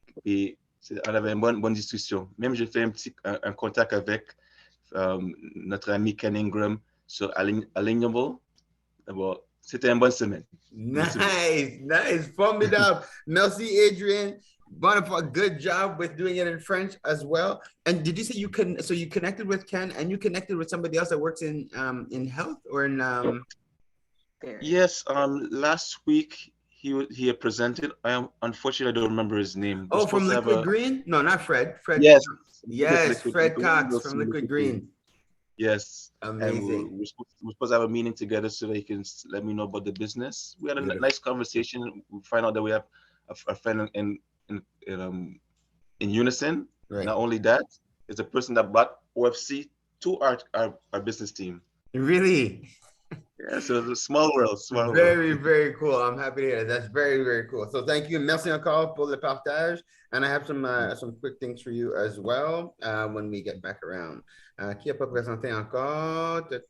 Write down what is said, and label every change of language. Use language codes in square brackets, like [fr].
[fr] Et on avait une bonne discussion. Même j'ai fait un contact avec notre ami Ken Ingram sur Alignable. D'abord, c'était une bonne semaine. Nice, formidable. Merci, Adrian. [en] Wonderful, good job with doing it in French as well. And did you say you connected with Ken, and you connected with somebody else that works in health or in Yes, last week he presented. Unfortunately, I don't remember his name. Oh, from Liquid Green? No, not Fred. Yes. Yes, Fred Cox from Liquid Green. Yes. Amazing. And we're supposed to have a meeting together so that he can let me know about the business. We had a nice conversation. We find out that we have a friend in unison. Right. Not only that, it's a person that brought OFC to our business team. Really? Yeah, so it's a small world, small world. Very, very cool. I'm happy to hear that. That's very, very cool. So thank you. [fr] Merci encore pour le partage. [en] And I have some quick things for you as well when we get back around. [fr] Qui a pas présenté encore?